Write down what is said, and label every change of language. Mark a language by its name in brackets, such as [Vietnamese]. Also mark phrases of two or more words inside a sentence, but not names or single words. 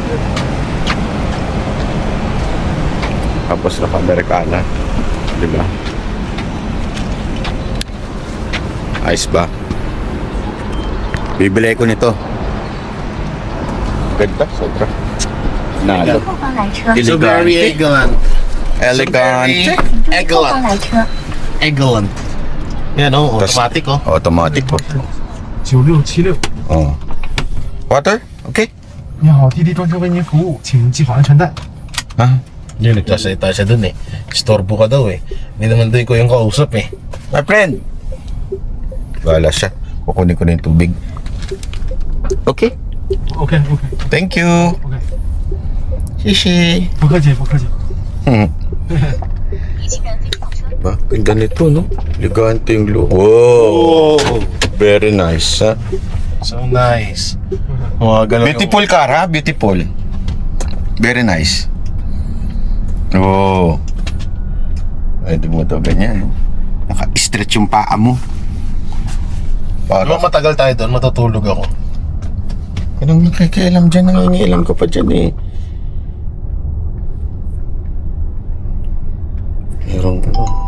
[Filipino] Tapos naka-Americana. Diba? Ayos ba? Bibili ko nito. Ganda, sobra. Nalo. [Chinese] 后方来车， [English] So very elegant. Elegant. Elegant. [Filipino] Yan oh, automatic oh. Automatic po. [Chinese] 9676， [English] Oh. Water? Okay. [Chinese] 你好，滴滴装车为您服务，请系好安全带。 [Filipino] Ha? Yun, nagsasalita siya dun eh. Istorbo ka daw eh. Hindi naman doon ko yung kausap eh. [English] My friend. [Filipino] Wala siya. Kukunin ko na yung tubig. [English] Okay. OK OK Thank you. OK， [Chinese] Shishi. 不客气不客气。 [Filipino] Diba? Ganda nito, no? Elegante yung look. Wow. [English] Very nice, [Filipino] ha? [English] So nice. [Filipino] Mga ganun [English] Beautiful car, ha? Beautiful. Very nice. [Filipino] Oh. Pwede mo ito ganyan. Naka-stretch yung paa mo. Ano matagal tayo doon, matutulog ako. Anong nakikialam dyan? Nangingialam ka pa dyan eh. Merong ano.